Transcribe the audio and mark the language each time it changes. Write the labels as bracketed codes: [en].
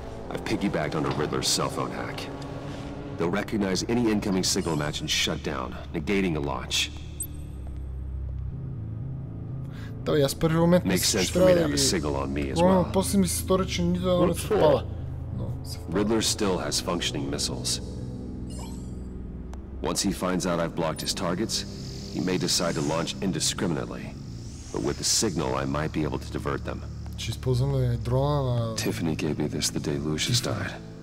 [en] I've piggybacked on a Riddler's cell phone hack. They'll recognize any incoming signal match and shut down, negating a launch. [bg] Да, аз първи момент [en] Makes sense for me to have a signal on me as well. [bg] После ми се стори, че нито едно не съвпада. [en] Riddler still has functioning missiles. Once he finds out I've blocked his targets, he may decide to launch indiscriminately. But with the signal, I might be able to divert them. [bg] Ще използваме дрона на... [en] Tiffany gave me this the day Lucius died.